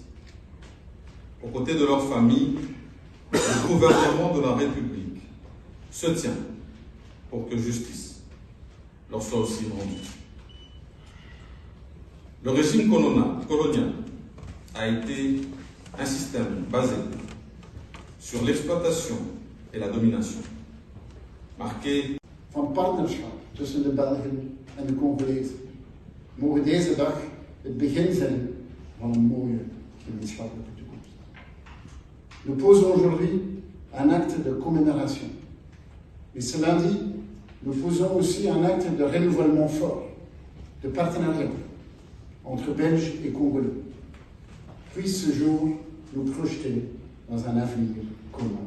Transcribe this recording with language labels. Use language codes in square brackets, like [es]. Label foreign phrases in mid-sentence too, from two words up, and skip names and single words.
[fr] Aux côtés de leur famille, le gouvernement de la République se tient pour que justice leur soit aussi rendue. Le régime colonial a été un système basé sur l'exploitation et la domination, marqué [nl] van partnerschap tussen de Belgen en de Congolezen. Mogen deze dag het begin zijn van een mooie gemeenschappelijke toekomst. [fr] Nous posons aujourd'hui un acte de commémoration. Mais cela dit, nous posons aussi un acte de renouvellement fort, de partenariat entre Belges et Congolais. Puisse ce jour nous projeter dans un avenir commun.